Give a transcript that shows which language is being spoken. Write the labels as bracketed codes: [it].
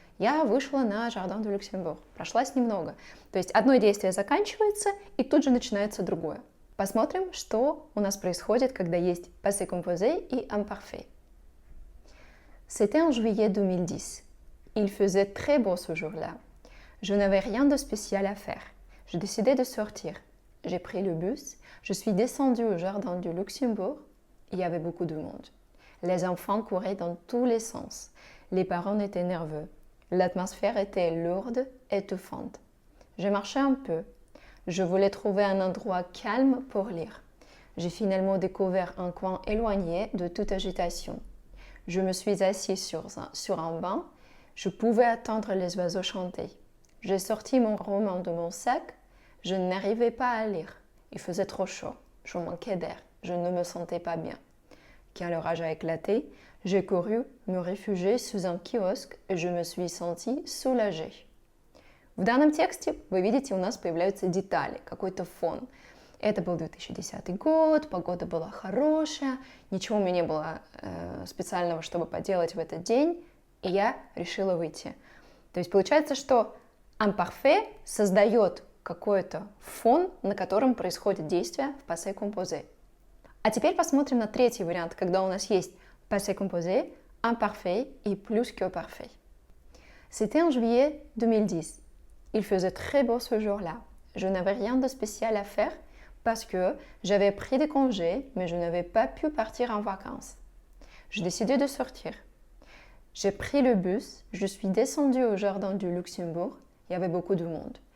[ru] Я вышла на Жардин де Люксембург. Прошлась немного. То есть одно действие заканчивается, и тут же начинается другое. Посмотрим, что у нас происходит, когда есть passé composé и imparfait. [fr] C'était en juillet 2010. Il faisait très beau ce jour-là. Je n'avais rien de spécial à faire. J'ai décidé de sortir. J'ai pris le bus. Je suis descendue au jardin du Luxembourg. Il y avait beaucoup de monde. Les enfants couraient dans tous les sens. Les parents étaient nerveux. L'atmosphère était lourde, étouffante. J'ai marché un peu. Je voulais trouver un endroit calme pour lire. J'ai finalement découvert un coin éloigné de toute agitation. Je me suis assise sur un banc. Je pouvais attendre les oiseaux chanter. J'ai sorti mon roman de mon sac. Je n'arrivais pas à lire. Il faisait trop chaud. Je manquais d'air. Je ne me sentais pas bien. Quand l'orage a éclaté, j'ai couru me réfugier sous un kiosque et je me suis sentie soulagée. [ru] В данном тексте, вы видите, у нас появляются детали, какой-то фон. Это был 2010 год, погода была хорошая, ничего у меня не было специального, чтобы поделать в этот день, и я решила выйти. То есть получается, что imparfait создает какой-то фон, на котором происходит действие в passé composé. А теперь посмотрим на третий вариант, когда у нас есть passé composé, imparfait et plus que parfait. [fr] C'était en juillet 2010. Il faisait très beau ce jour-là. Je n'avais rien de spécial à faire parce que j'avais pris des congés, mais je n'avais pas pu partir en vacances. J'ai décidé de sortir. J'ai pris le bus, je suis descendue au jardin du Luxembourg. Il y avait beaucoup de monde.